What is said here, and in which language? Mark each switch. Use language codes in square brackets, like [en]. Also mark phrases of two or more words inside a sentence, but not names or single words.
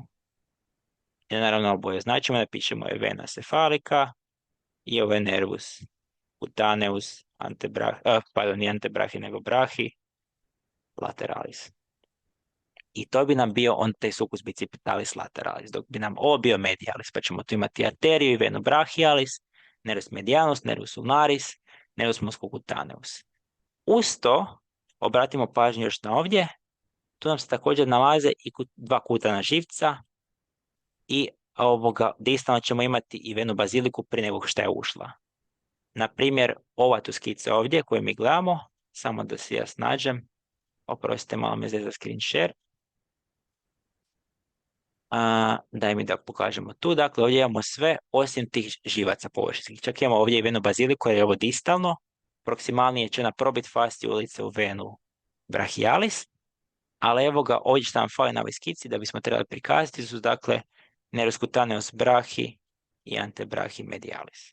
[hr] I naravno oboje značimo da pišemo je [la] vena cephalica [hr] i ovo je [la] nervus cutaneus [hr] nije antebrachi nego [la] brachi lateralis. [hr] I to bi nam bio on taj [la] sulcus bicipitalis lateralis, [hr] dok bi nam ovo bio medialis, pa ćemo tu imati arteriju i venu brachialis, [la] nervus medianus, nervus ulnaris, nervus musculocutaneus. [hr] Uz to, obratimo pažnju još na ovdje, tu nam se također nalaze i dva kutana živca i distalno ćemo imati i venu baziliku prije nego što je ušla. Na primjer, ova tu skica ovdje koju mi gledamo, samo da se ja snađem, oprostite, malo me za [en] screen share. [hr] Daj mi da pokažemo tu. Dakle, ovdje imamo sve osim tih živaca površinskih. Čak imamo ovdje i venu baziliku jer je ovo distalno. Proksimalnije će ona probiti fasciju ulice u venu brachialis. Ali evo ga, ovdje što nam fali na ovoj skici da bismo trebali prikazati su dakle [la] nervus cutaneus brachi [hr] i [la] antebrachi medialis.